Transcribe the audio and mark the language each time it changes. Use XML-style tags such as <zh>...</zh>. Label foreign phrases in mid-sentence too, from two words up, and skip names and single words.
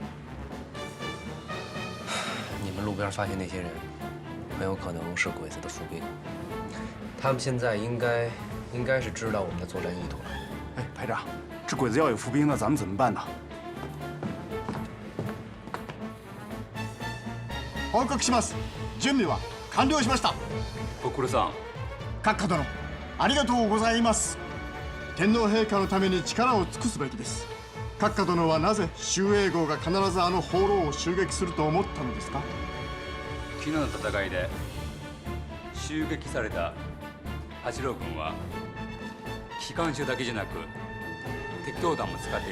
<zh>你们路边发现那些人，很有可能是鬼子的伏兵。他们现在应该是知道我们的作战意图了。哎，排长，这鬼子要有伏兵，那咱们怎么办呢？</zh> <ja>報告します。準備は完了しました。ご苦労さん。閣下殿、ありがとうございます。天皇陛下のために力を尽くすべきです。閣下殿はなぜ周英号が必ずあの放浪を襲撃すると思ったのですか？昨日の戦いで襲撃された八郎軍は機関銃だけじゃなく鉄砲弾も使っている。</ja>